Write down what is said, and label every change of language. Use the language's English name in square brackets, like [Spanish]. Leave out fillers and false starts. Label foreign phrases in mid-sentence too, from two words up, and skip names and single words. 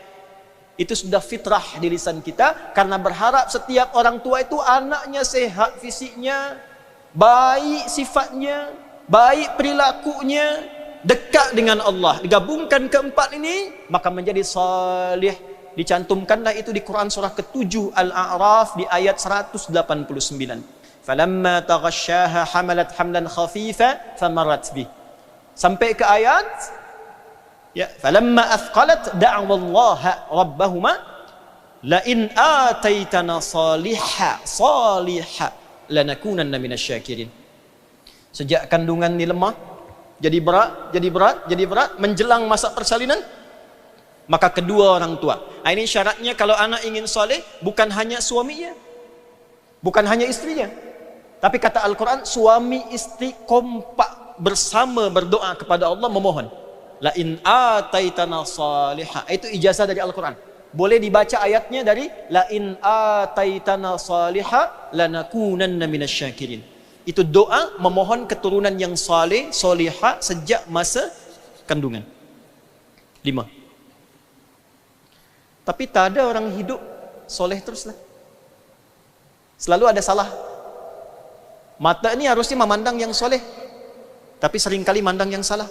[Indonesian] Itu sudah fitrah di lisan kita, karena berharap setiap orang tua itu anaknya sehat fisiknya, baik sifatnya, baik perilakunya, dekat dengan Allah. Digabungkan keempat ini, maka menjadi salih. Dicantumkanlah itu di Quran surah ke-7 Al-A'raf di ayat 189. [Arabic] فلما تغشاها حملت حملا خفيفا فمرت به. Sampai ke ayat ya, فلما أثقلت دعوا الله ربهما لئن آتيتنا صالحا لنكونن من الشاكرين. [Indonesian] Sejak kandungan ni lemah, jadi berat, menjelang masa persalinan, maka kedua orang tua. Nah, ini syaratnya kalau anak ingin saleh, bukan hanya suaminya, bukan hanya istrinya, tapi kata Al-Quran, suami istri kompak bersama berdoa kepada Allah memohon. [Arabic] لئن آتيتنا صالحا. [Indonesian] Itu ijazah dari Al-Quran. Boleh dibaca ayatnya dari [Arabic] لئن آتيتنا صالحا لنكونن من الشاكرين. [Indonesian] Itu doa memohon keturunan yang saleh, salihah sejak masa kandungan. 5. [Malay] Tapi tak ada orang hidup soleh teruslah. Selalu ada salah. Mata ini harusnya memandang yang soleh, tapi seringkali mandang yang salah.